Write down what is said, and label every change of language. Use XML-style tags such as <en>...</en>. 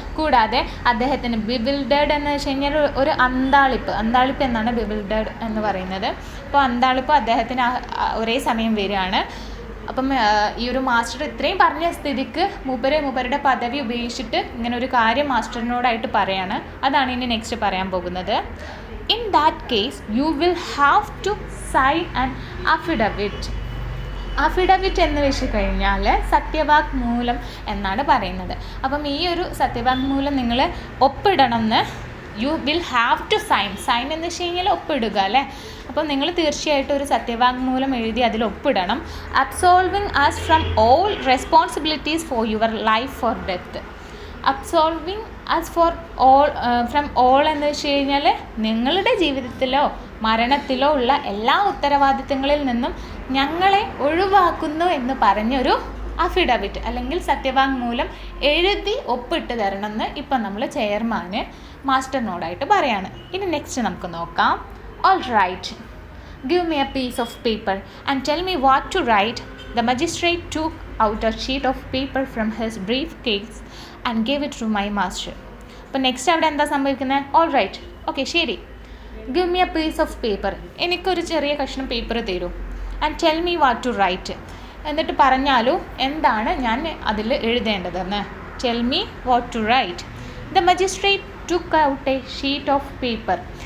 <ml>കൂടാതെ അദ്ദേഹത്തിന് ബിവിൽഡേഡ് എന്ന് വെച്ച് കഴിഞ്ഞാൽ ഒരു അന്താളിപ്പ് എന്നാണ് ബിവിൽഡേഡ് എന്ന് പറയുന്നത്. അപ്പോൾ അന്താളിപ്പ് അദ്ദേഹത്തിന് ഒരേ സമയം വരികയാണ്. അപ്പം ഈ ഒരു മാസ്റ്റർ ഇത്രയും പറഞ്ഞ സ്ഥിതിക്ക് മൂപ്പരുടെ പദവി ഉപയോഗിച്ചിട്ട് ഇങ്ങനെ ഒരു കാര്യം മാസ്റ്ററിനോടായിട്ട് പറയാണ്. അതാണ് ഇനി നെക്സ്റ്റ് പറയാൻ പോകുന്നത്.</ml> <en>In that case, you will have to sign an affidavit.</en> <ml>Affidavit എന്ന് വെച്ച് കഴിഞ്ഞാൽ സത്യവാങ്മൂലം എന്നാണ് പറയുന്നത്. അപ്പം ഈ ഒരു സത്യവാങ്മൂലം നിങ്ങൾ ഒപ്പിടണമെന്ന്,</ml> <en>you will have to sign</en> <ml>എന്ന് വെച്ച് കഴിഞ്ഞാൽ ഒപ്പിടുക അല്ലേ. അപ്പോൾ നിങ്ങൾ തീർച്ചയായിട്ടും ഒരു സത്യവാങ്മൂലം എഴുതി അതിൽ ഒപ്പിടണം.</ml> <en>Absolving us from all responsibilities for your life or death. Absolving us for all from all</en> <ml>എന്ന് വെച്ച് കഴിഞ്ഞാൽ നിങ്ങളുടെ ജീവിതത്തിലോ മരണത്തിലോ ഉള്ള എല്ലാ ഉത്തരവാദിത്തങ്ങളിൽ നിന്നും ഞങ്ങളെ ഒഴിവാക്കുന്നു എന്ന് പറഞ്ഞൊരു അഫിഡവിറ്റ് അല്ലെങ്കിൽ സത്യവാങ്മൂലം എഴുതി ഒപ്പിട്ട് തരണമെന്ന് ഇപ്പം നമ്മൾ ചെയർമാന് മാസ്റ്ററിനോടായിട്ട് പറയാണ്. ഇനി നെക്സ്റ്റ് നമുക്ക് നോക്കാം.</ml> <en>All right, give me a piece of paper and tell me what to write. The magistrate took out a sheet of paper from his briefcase and gave it to my master.</en> <ml>അപ്പോൾ next അവിടെ എന്താ സംഭവിക്കുന്നത്? All right, okay ശരി,</ml> <en>give me a piece of paper,</en> <ml>എനിക്കൊരു ചെറിയ കഷ്ണം paper തരൂ.</ml> <en>and tell me what to write,</en> <ml>എന്നിട്ട് പറഞ്ഞാലോ എന്താണ് ഞാൻ അതിൽ എഴുതേണ്ടതെന്ന്.</ml> <en>Tell me what to write. The magistrate took out a sheet of paper.</en>